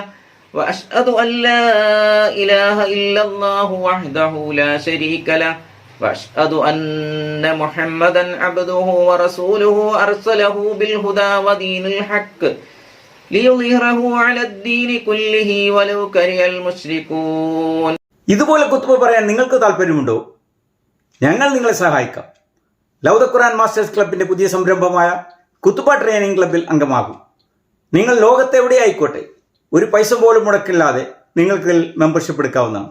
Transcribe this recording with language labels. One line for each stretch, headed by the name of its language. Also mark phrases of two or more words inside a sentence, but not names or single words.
Arabic: وأشهد أن لا إله إلا الله وحده لا شريك له. وأشهد أن محمدا عبده ورسوله أرسله بالهدى ودين الحق ليظهره على الدين كله ولو كره المشركون.
Malayalam: ഇതുപോലെ കുത്തുബ പറയാൻ നിങ്ങൾക്ക് താല്പര്യമുണ്ടോ? ഞങ്ങൾ നിങ്ങളെ സഹായിക്കാം. ലൗദ ഖുർആൻ മാസ്റ്റേഴ്സ് ക്ലബിന്റെ പുതിയ സംരംഭമായ കുത്തുബ ട്രെയിനിങ് ക്ലബിൽ അംഗമാകും. നിങ്ങൾ ലോകത്തെവിടെയായിക്കോട്ടെ ഒരു പൈസ പോലും മുടക്കില്ലാതെ നിങ്ങൾക്ക് മെമ്പർഷിപ്പ് എടുക്കാവുന്നതാണ്.